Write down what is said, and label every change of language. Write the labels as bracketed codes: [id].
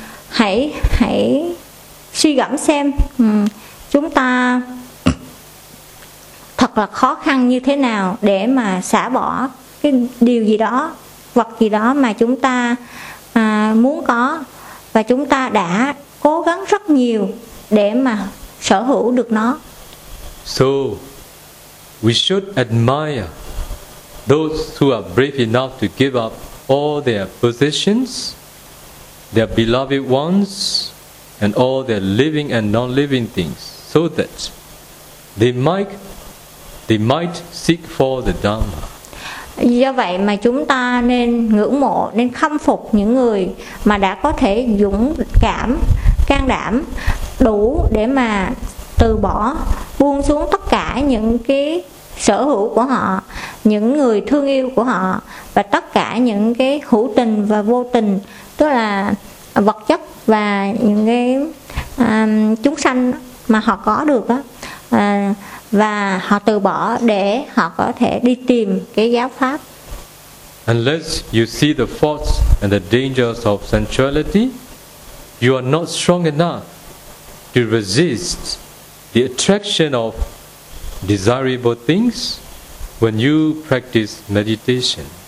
[vi] Hãy suy gẫm xem chúng ta thật là khó khăn như thế nào để mà xả bỏ cái điều gì đó, vật gì đó mà chúng ta muốn có, và chúng ta đã cố gắng rất nhiều để mà sở hữu được nó. [en] So we should admire those who are brave enough to give up all their possessions, their beloved ones, and all their living and non-living things, so that they might seek for the Dharma. [vi] Do vậy mà chúng ta nên ngưỡng mộ, nên khâm phục những người mà đã có thể dũng cảm, can đảm đủ để mà từ bỏ, buông xuống tất cả những cái sở hữu của họ, những người thương yêu của họ, và tất cả những cái hữu tình và vô tình, tức là vật chất và những cái chúng sanh mà họ có được đó, và họ từ bỏ để họ có thể đi tìm cái giáo pháp. [en] Unless you see the faults and the dangers of sensuality, you are not strong enough to resist the attraction of desirable things when you practice meditation.